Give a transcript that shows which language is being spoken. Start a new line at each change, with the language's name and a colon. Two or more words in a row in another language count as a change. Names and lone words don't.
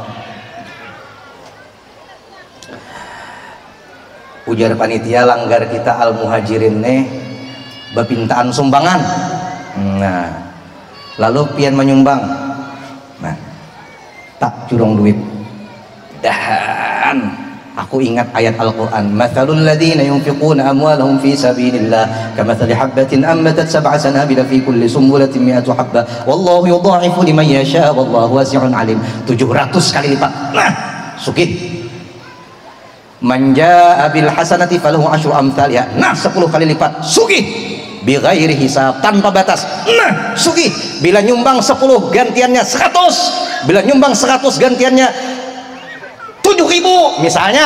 Banjar: Ujar panitia langgar kita al muhajirin nih bepintaan sumbangan. Nah, lalu pian menyumbang. Nah, tak curong duit. Dah bukan. Aku ingat ayat Al-Quran,
Arabic: مثل الذين ينفقون أموالهم في سبيل الله كمثل حبة أنبتت سبع سنابل في كل سنبلة مائة حبة والله يضاعف لمن يشاء والله واسع عليم.
Banjar: 700 kali lipat. Nah, sugih.
Arabic: من جاء بالحسنة فله عشر أمثالها.
Banjar: Nah, 10 kali lipat. Sugih.
Arabic: بغير حساب,
Banjar: tanpa batas. Nah, sugih. Bila nyumbang 10 gantiannya 100. Bila nyumbang 100 gantiannya 7.000 misalnya.